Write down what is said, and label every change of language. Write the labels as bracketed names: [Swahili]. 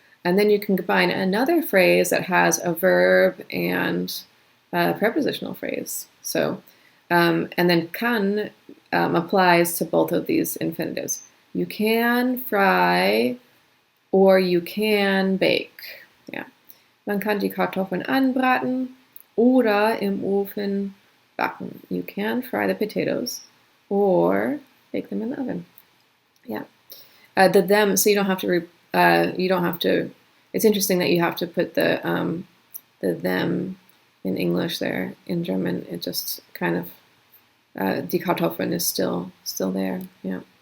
[English] And then you can combine another phrase that has a verb and a prepositional phrase. So, and then kann applies to both of these infinitives. You can fry or you can bake. [German] Ja. Man kann die Kartoffeln anbraten oder im Ofen backen. [English] You can fry the potatoes or bake them in the oven. Yeah. The them, so you don't have to, it's interesting that you have to put the them in English there. In German, it just kind of, [German] die Kartoffeln [English] is still there. Yeah.